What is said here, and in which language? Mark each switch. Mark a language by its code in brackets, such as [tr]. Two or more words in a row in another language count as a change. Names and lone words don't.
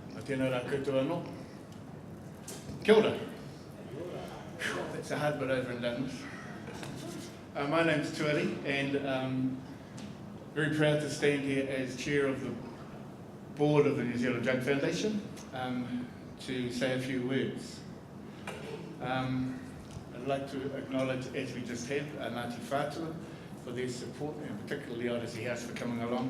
[mi] Tēnā rā koutou anō. Kia ora. [en] That's a hard bit over and done with. My name's Tuari, and very proud to stand here as chair of the board of the New Zealand Drug Foundation to say a few words. I'd like to acknowledge, as we just had, Ngāti Whātua for their support, and particularly the Odyssey House for coming along.